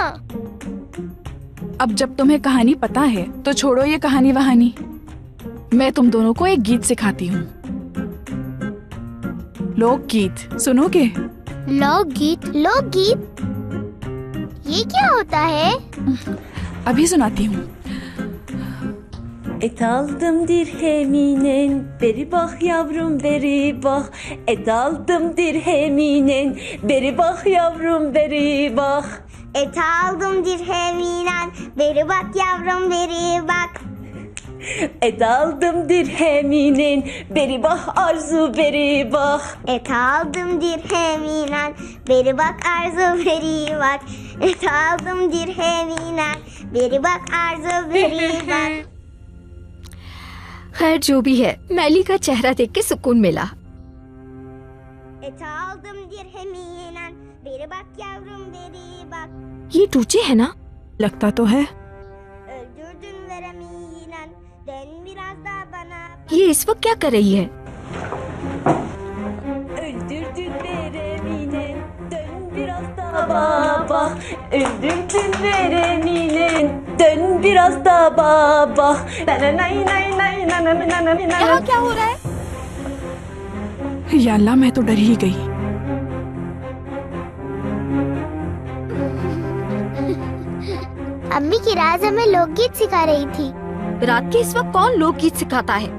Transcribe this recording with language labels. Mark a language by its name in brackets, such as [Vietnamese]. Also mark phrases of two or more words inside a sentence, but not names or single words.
[Hindi] अब जब तुम्हें कहानी पता है तो छोड़ो ये कहानी वहानी। मैं तुम दोनों को एक गीत सिखाती हूँ। लोकगीत सुनोगे? लोकगीत? लोकगीत ये क्या होता है? अभी सुनाती हूँ। [Turkish] Et aldım dirheminin, beri bak yavrum beri bak. Et aldım dirheminin, beri bak yavrum beri bak. Et aldım dirheminen, beri bak yavrum beri bak. Et aldım dirheminin, beri bak arzu beri bak. Et aldım dirheminen, beri bak arzu beri bak. Et aldım dirheminen, beri bak arzu beri bak. [Hindi] खैर जो भी है, मैली का चेहरा देख के सुकून मिला। ये टूचे है ना? लगता तो है। ये इस वक्त क्या कर रही है? [Turkish] Baba, öldürdün vereminin, dön biraz da baba. [Hindi] यहाँ क्या हो रहा है? [Arabic] يا الله, [Hindi] मैं तो डर ही गई। अम्मी की राज हमें लोकगीत सिखा रही थी। रात के इस वक्त कौन लोकगीत सिखाता है?